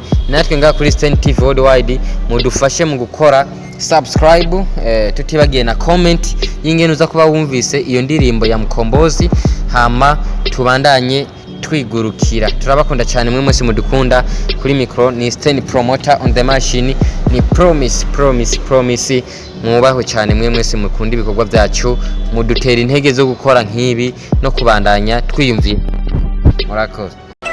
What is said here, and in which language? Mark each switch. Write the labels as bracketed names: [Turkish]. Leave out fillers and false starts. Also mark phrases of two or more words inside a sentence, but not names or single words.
[Rundi] Natwe ngaha kuri STEN TV WORLDWIDE mudufashe mu gukora subscribe, tutibagiye na comment y'ingene uza kuba wumvise iyo ndirimbo ya Mkombozi, hama tubandanye twigurukira. Turabakunda cyane mwe mwese mudukunda. Kuri micro ni StenPromoter, [English] on the machine ni Promise. [Rundi] Mubaho cyane mwe mwese mukunda ibikorwa byacu, mudutera intege zo gukora nk'ibi no kubandanya twiyumvira. Murakoze.